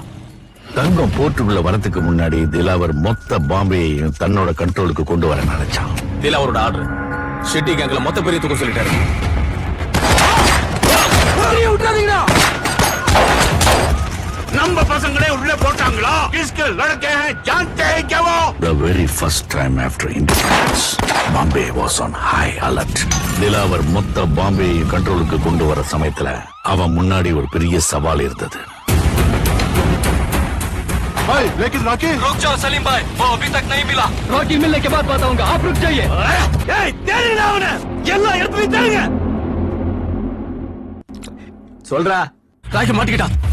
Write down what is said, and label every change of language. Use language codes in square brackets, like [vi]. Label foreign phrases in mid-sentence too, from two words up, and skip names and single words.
[ta] தங்கம் போர்ட்டுக்குள்ள வரத்துக்கு முன்னாடி திலாவர் மொத்த பாம்பேயையும் தன்னோட கண்ட்ரோலுக்கு கொண்டு வர நினைச்சான். திலாவரோட ஆர்டர் ஷெட்டி கேங்ல மொத்த பேரையும் தூக்க சொல்லிட்டாரு. நம்ம பசங்களே உள்ள போட்டாங்களா? [hi] கிஸ்கே லड़के हैं जानते हैं क्या वो? [en] The very first time after independence, Bombay was on high alert. [ta] திலாவர் மொத்த பாம்பேயை கண்ட்ரோலுக்கு கொண்டு வர சமயத்துல அவன் முன்னாடி ஒரு பெரிய சவால் இருந்தது. [hi] लेकिन रॉकी रुक जाओ सलीम भाई, वो अभी तक नहीं मिला. रॉकी मिलने के बाद बताऊंगा, आप रुक जाइए. [ta] தேடுங்க அவனை, எல்லாம் எடுத்து வைத்தாங்க. சொல்றா, ராக்கி மாட்டிக்கிட்டான்.